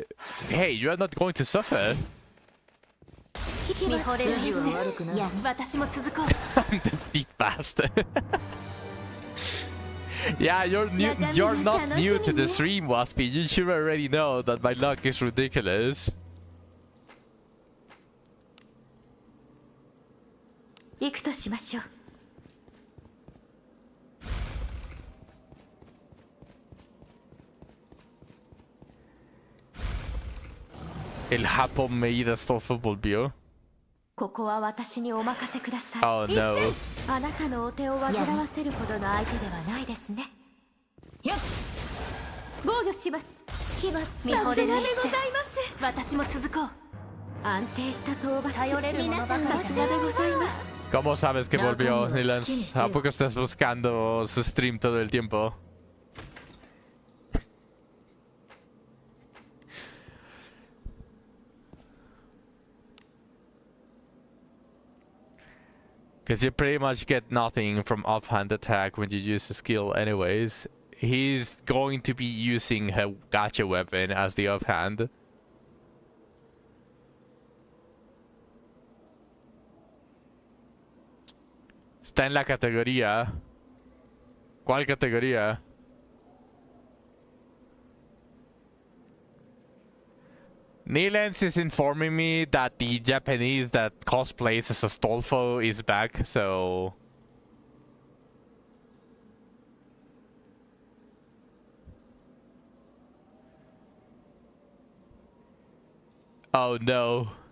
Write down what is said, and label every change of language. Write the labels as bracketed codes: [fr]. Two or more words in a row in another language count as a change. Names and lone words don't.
[en] Hey, you are not going to suffer. I'm the big bastard. Yeah, you're not new to the stream, Waspy. You should already know that my luck is ridiculous. El Japón me todo fútbol, bio. Oh no. [ja] あなたのお手を煩わせるほどの相手ではないですね。防御します。さすがでございます。私も続こう。安定した討伐。頼れる皆さんさすがでございます。 [es] ¿Cómo sabes que volvió, Nilans? ¿A poco estás buscando su stream todo el tiempo? [en] Because you pretty much get nothing from offhand attack when you use the skill anyways. He's going to be using her gacha weapon as the offhand. [es] Está en la categoría. ¿Cuál categoría? [en] Nilens is informing me that the Japanese that cosplays as Astolfo is back, so... Oh no.